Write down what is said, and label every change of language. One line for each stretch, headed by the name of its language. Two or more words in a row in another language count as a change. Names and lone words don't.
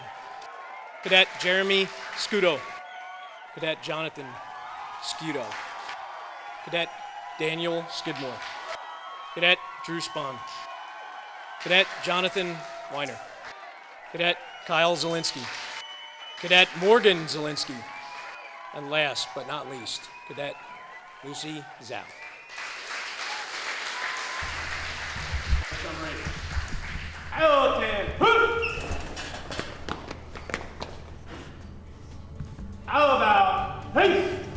English: Cadet Jeremy Scudo. Cadet Jonathan Scudo. Cadet Daniel Skidmore. Cadet Drew Spahn. Cadet Jonathan Weiner. Cadet Kyle Zielinski. Cadet Morgan Zielinski. And last but not least, Cadet Lucy Zhao. How about peace?